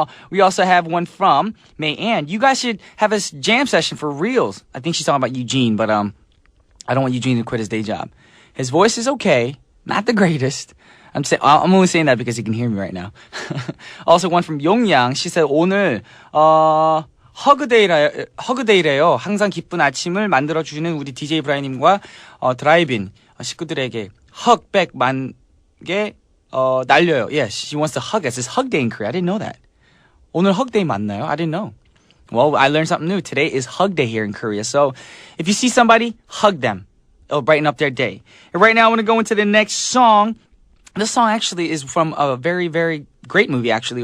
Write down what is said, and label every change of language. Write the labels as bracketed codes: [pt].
[en] We also have one from May Ann. You guys should have a jam session for reals. I think she's talking about Eugene, but I don't want Eugene to quit his day job. His voice is okay. Not the greatest. I'm only saying that because he can hear me right now. Also one from Yongyang. She said [ko] 오늘 허그데이래요. 항상 기쁜 아침을 만들어주는 우리 DJ 브라이님과 드라이브인 식구들에게 헉백 만개 날려요. [en] Yeah, she wants to hug us. It's hug day in Korea. I didn't know that. [ko] 오늘 hug day 맞나요? [en] I didn't know. Well, I learned something new. Today is hug day here in Korea. So if you see somebody, hug them. It'll brighten up their day. And right now I want to go into the next song. This song actually is from a very, very great movie, actually.